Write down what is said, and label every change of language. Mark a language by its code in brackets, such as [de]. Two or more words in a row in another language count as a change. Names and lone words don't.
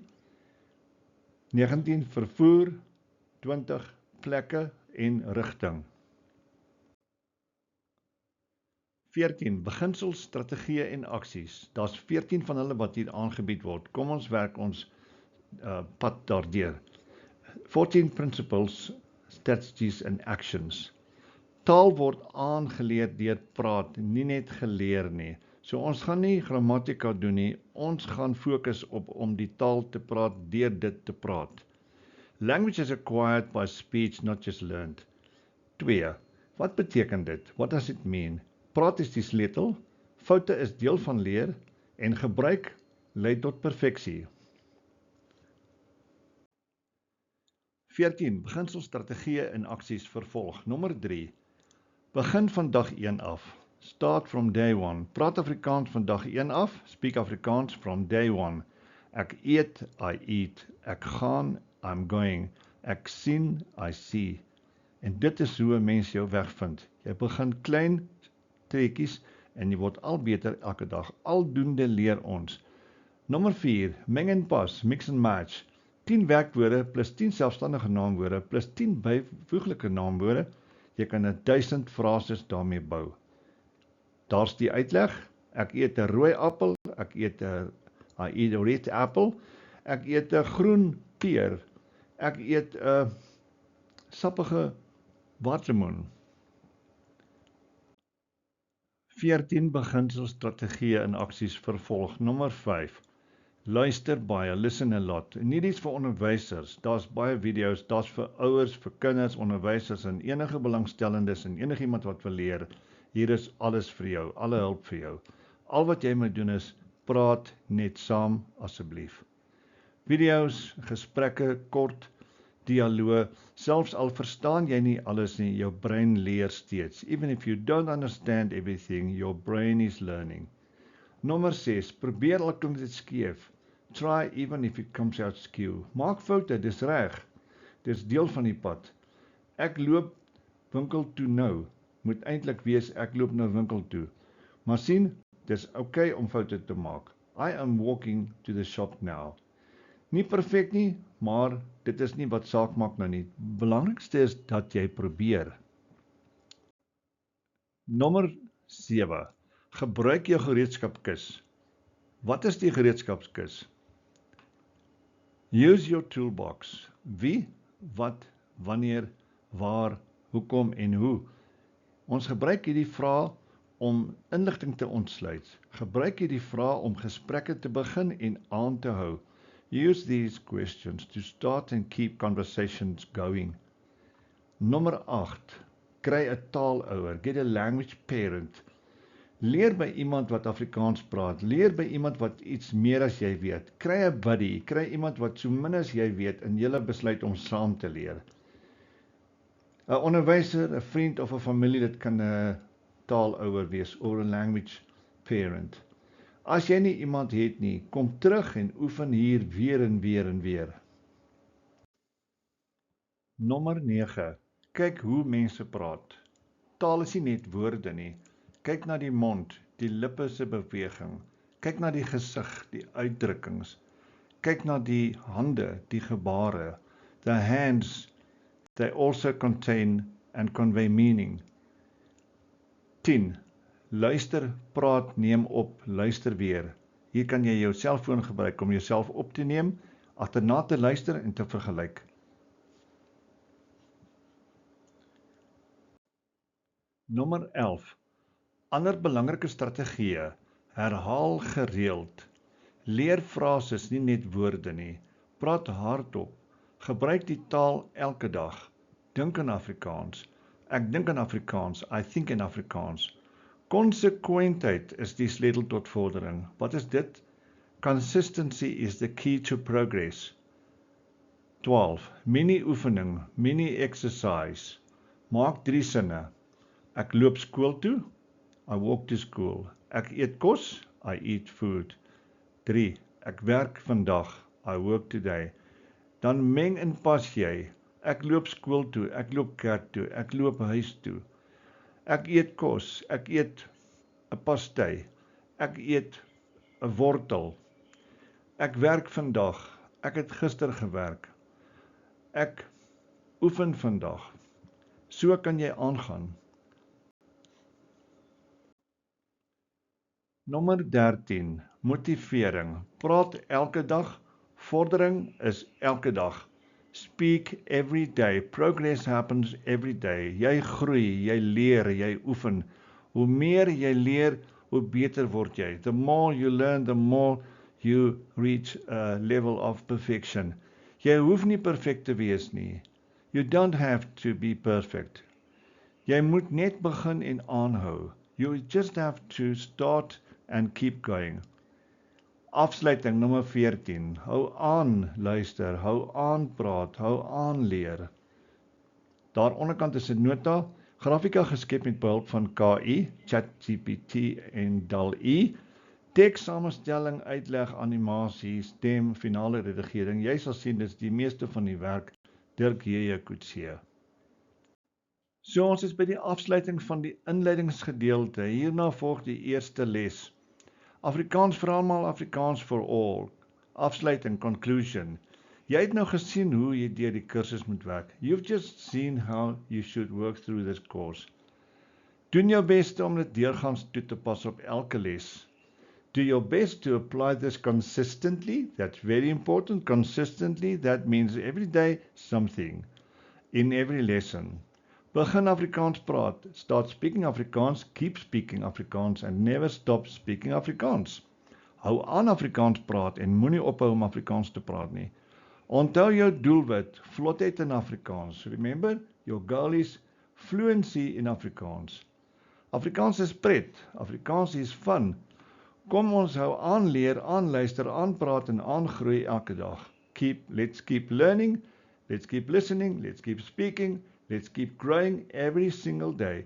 [af] 19, vervoer. 20, plekke en rigting. 14, beginsels, strategieë en aksies. Daar's 14 van hulle wat hier aangebied word. Kom ons werk ons pad daardeur. [en] 14 principles, strategies and actions. [af] Taal word aangeleer deur praat, nie net geleer nie. So ons gaan nie grammatika doen nie, ons gaan fokus op om die taal te praat deur dit te praat. [en] Language is acquired by speech, not just learned. [af] 2. Wat beteken dit? [en] What does it mean? [af] Praat is die sleutel, foute is deel van leer en gebruik lei tot perfeksie. 14. Beginsel, strategieë en aksies vervolg. Nommer 3. Begin van dag 1 af. [en] Start from day 1. [af] Praat Afrikaans van dag 1 af. [en] Speak Afrikaans from day 1. [af] Ek eet, [en] I eat. [af] Ek gaan, [en] I'm going. [af] Ek sien, [en] I see. [af] En dit is hoe 'n mens jou weg vind. Jy begin klein trekkies en jy word al beter elke dag. Aldoende leer ons. Nommer 4. Meng en pas, [en] mix and match. [af] 10 werkwoorde plus 10 selfstandige naamwoorde plus 10 byvoeglike naamwoorde. Jy kan 1000 frases daarmee bou. Daar's die uitleg. Ek eet 'n rooi appel, I eat a red apple, ek eet 'n groen peer, ek eet 'n sappige watermeloen. 14 beginsels, strategieë en aksies vervolg. Nommer 5. Luister baie, [en] listen a lot. [af] Nie iets vir onderwysers, daar's baie video's, daar's vir ouers, vir kinders, onderwysers en enige belangstellendes en enigiemand wat wil leer. Hier is alles vir jou, alle hulp vir jou. Al wat jy moet doen is, praat net saam asseblief. Video's, gesprekke, kort, dialoog, selfs al verstaan jy nie alles nie, jou brein leer steeds. [en] Even if you don't understand everything, your brain is learning. [af] Nommer 6, probeer al klink dit skeef. [en] Try even if it comes out skew. [af] Maak foute, dis reg. Dis deel van die pad. Ek loop winkel toe nou. Moet eintlik wees, ek loop nou winkel toe. Maar sien, dis okay om foute te maak. [en] I am walking to the shop now. [af] Nie perfek nie, maar dit is nie wat saak maak nou nie. Belangrikste is dat jy probeer. Nommer 7. Gebruik jou gereedskapskis. Wat is die gereedskapskis? [en] Use your toolbox. [af] Wie, wat, wanneer, waar, hoekom en hoe. Ons gebruik hierdie vrae om inligting te ontsluit. Gebruik hierdie vrae om gesprekke te begin en aan te hou. [en] Use these questions to start and keep conversations going. [af] Nommer 8. Kry 'n taalouer. [en] Get a language parent. [af] Leer by iemand wat Afrikaans praat. Leer by iemand wat iets meer as jy weet. Kry 'n buddy. Kry iemand wat so min as jy weet en julle besluit om saam te leer. 'n Onderwyser, 'n vriend of 'n familielid kan 'n taalouer wees of 'n [en] language parent. [af] As jy nie iemand het nie, kom terug en oefen hier weer en weer en weer. Nommer 9. Kyk hoe mense praat. Taal is nie net woorde nie. Kyk na die mond, die lippe se beweging. Kyk na die gesig, die uitdrukkings. Kyk na die hande, die gebare. [en] The hands, they also contain and convey meaning. [af] 10. Luister, praat, neem op, luister weer. Hier kan jy jou selfoon gebruik om jouself op te neem, agterna te luister en te vergelyk. Nommer 11. Ander belangrike strategieë. Herhaal gereeld. Leer frases, nie net woorde nie. Praat hardop. Gebruik die taal elke dag. Dink in Afrikaans. Ek dink in Afrikaans. [en] I think in Afrikaans. [af] Konsekwentheid is die sleutel tot vordering. Wat is dit? [en] Consistency is the key to progress. [af] 12. Mini-oefening, mini-exercise. Maak 3 sinne. Ek loop skool toe. [en] I walk to school. [af] Ek eet kos. [en] I eat food. [af] 3. Ek werk vandag. [en] I work today. [af] Dan meng en pas jy. Ek loop skool toe. Ek loop kerk toe. Ek loop huis toe. Ek eet kos. Ek eet 'n pastei. Ek eet 'n wortel. Ek werk vandag. Ek het gister gewerk. Ek oefen vandag. So kan jy aangaan. Nommer 13. Motivering. Praat elke dag. Vordering is elke dag. [en] Speak every day. Progress happens every day. [af] Jy groei, jy leer, jy oefen. Hoe meer jy leer, hoe beter word jy. [en] The more you learn, the more you reach a level of perfection. [af] Jy hoef nie perfek te wees nie. [en] You don't have to be perfect. [af] Jy moet net begin en aanhou. [en] You just have to start and keep going. [af] Afsluiting nommer 14. Hou aan luister, hou aan praat, hou aan leer. Daar onderkant is 'n nota, grafika geskep met behulp van KI, ChatGPT en DALL-E. Tekssamenstelling, uitleg, animasie, stem, finale redigering. Jy sal sien dis die meeste van die werk Dirk J.J. Coetzee. So ons is by die afsluiting van die inleidingsgedeelte. Hierna volg die eerste les. Afrikaans vir almal, [en] Afrikaans for all. [af] Afsluiting, conclusion. Jy het nou gesien hoe jy deur die kursus moet werk. [en] You've just seen how you should work through this course. [af] Doen jou beste om dit deurgangs toe te pas op elke les. [en] Do your best to apply this consistently. That's very important. Consistently, that means every day something. In every lesson. [af] Begin Afrikaans praat. [en] Start speaking Afrikaans, keep speaking Afrikaans and never stop speaking Afrikaans. [af] Hou aan Afrikaans praat en moenie ophou om Afrikaans te praat nie. Onthou jou doelwit, vlotheid in Afrikaans. [en] Remember, your goal is fluency in Afrikaans. [af] Afrikaans is pret. [en] Afrikaans is fun. [af] Kom ons hou aan leer, aanluister, aanpraat en aangroei elke dag. [en] Let's keep learning, let's keep listening, let's keep speaking, let's keep growing every single day.